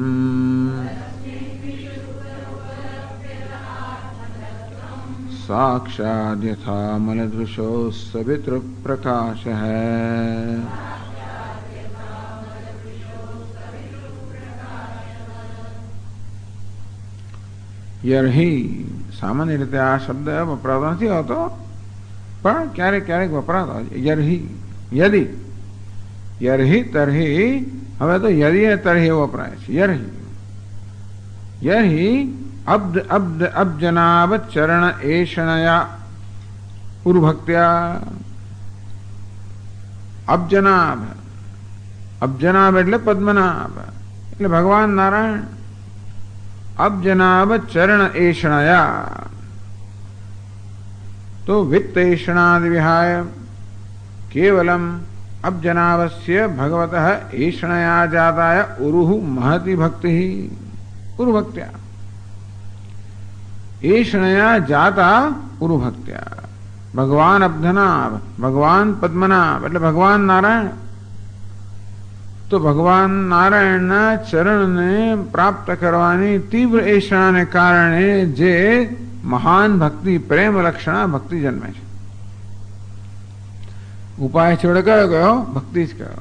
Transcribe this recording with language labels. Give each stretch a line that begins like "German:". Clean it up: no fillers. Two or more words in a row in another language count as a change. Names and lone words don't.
Sanskrit: साक्षात् यथा मलदृशो सवितृप्रकाशः।
Gujarati: यर्हि सामान्य રીતે આ શબ્દ વપરાતો નથી હોતો, પણ ક્યારેક ક્યારેક વપરાતો હોય.
Sanskrit: યર્હિ, યદિ, યર્હિ તર્હિ.
Gujarati: હવે તો યદિ અને તર્હિ એવો વપરાય છે.
Sanskrit: યર્હિ, યર્હિ અબ્દ અબ્દ અબ્જનાબ ચરણ એષણયા ઉર્ભક્ત્યા.
Gujarati: અબ્જનાબ, અબ્જનાબ એટલે પદ્મનાભ, એટલે ભગવાન નારાયણ.
Sanskrit: અબ્જનાબ ચરણ એષણયા તો વિત્ત એષણાદિ વિહાય કેવલમ અબ્જનાવસ્ય ભગવતઃ એષણયા જાતાય ઉરુહ महति भक्ति. उर्भक्त्या एषणया जाता उर्भक्त्या.
Gujarati: भगवान अब्धनाभ, भगवान पद्मनाभ એટલે ભગવાન નારાયણ. તો ભગવાન નારાયણના ચરણને પ્રાપ્ત કરવાની તીવ્ર એષણાને કારણે જે મહાન ભક્તિ, પ્રેમ લક્ષણા ભક્તિ જન્મે છે. ઉપાય છોડે કયો કયો? ભક્તિ જ કયો.